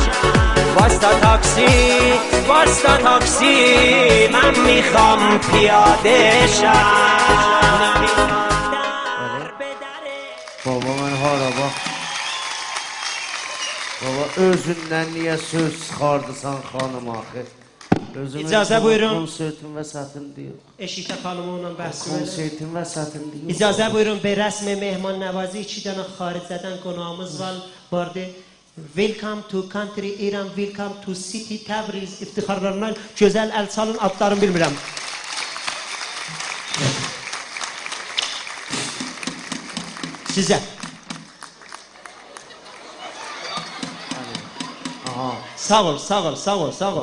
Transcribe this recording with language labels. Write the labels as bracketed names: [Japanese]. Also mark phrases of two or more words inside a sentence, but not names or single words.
[Persian] واستا تاکسی من میخوام پیاده شم. [Azerbaijani] Baba mən hara bax. Baba özündən niyə söz çıxardısan xanım axı? İcazə buyurun. Konsertin vəsatını deyir. Eşitə xanımı onunla bəhs edelim. Konsertin vəsatını deyir. İcazə buyurun [Persian] به رسم مهمان نوازی [Azerbaijani] 2 dənə xaric زدن qonağımız vardı. [English] Welcome to country İran, welcome to city Təbriz [Azerbaijani] iftixarlarından gözəl əl çalın, adlarını bilmirəm. Sizə. Aha. Sağ ol, sağ ol, sağ ol, sağ ol.